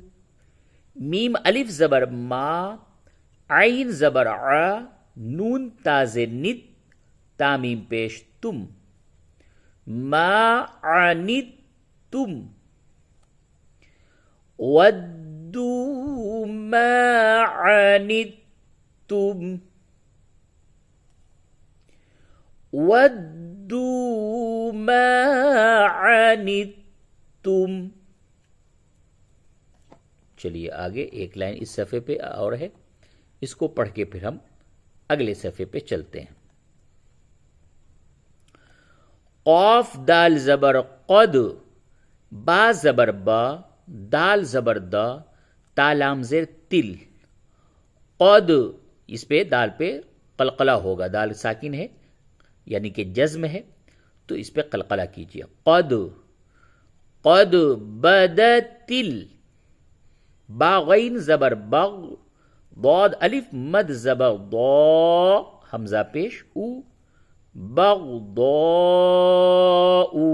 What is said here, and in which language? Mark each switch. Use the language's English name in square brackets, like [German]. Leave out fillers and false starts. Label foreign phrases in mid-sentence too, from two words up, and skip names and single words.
[Urdu] میم الف زبر ما، عین زبر ع، نون تاز نت، تامیم پیش تم، [Arabic] ما عنتم، ودو ما عنتم، [Urdu] ودو ما عنتم. چلیے آگے ایک لائن اس صفحے پہ اور ہے، اس کو پڑھ کے پھر ہم اگلے صفحے پہ چلتے ہیں. قاف دال زبر قد، با زبر با، دال زبر دا، تا لام زیر تل. قد، اس پہ دال پہ قلقلہ ہوگا، دال ساکن ہے یعنی کہ جزم ہے، تو اس پہ قلقلہ کیجیے. قد، قد بدتل، با غین زبر بغ، ضاد الف مد زبر ضا، حمزہ پیش او، بغضاء.